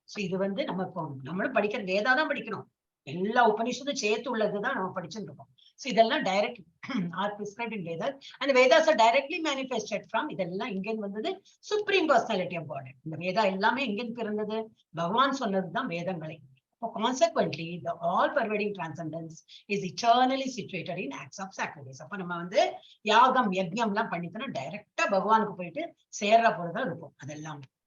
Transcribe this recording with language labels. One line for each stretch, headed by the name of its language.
Tamil: So இது வந்து நம்மளும் படிக்கிற வேதா தான் படிக்கணும். எல்லா உபனிஷத்தும் சேர்த்து உள்ளதுதான் நம்ம படிச்சுட்டு இருக்கோம்.
English: So இதெல்லாம் direct are prescribed in Veda. அந்த Vedas are directly manifested from.
Tamil: இதெல்லாம் இங்கேருந்து வந்தது சுப்ரீம் பர்சனாலிட்டி ஆஃப் காட். இந்த வேதா எல்லாமே எங்கேருந்து பிறந்தது? பகவான் சொன்னதுதான் வேதங்களை.
English: Consequently, the all-pervading transcendence is eternally situated in acts of sacrifice.
Tamil: அப்ப நம்ம வந்து யாகம் யஜ்ஞம் எல்லாம் பண்ணிட்டோம்னா டைரக்டா பகவானுக்கு போயிட்டு சேர்ற போறதா இருக்கும் அதெல்லாம்.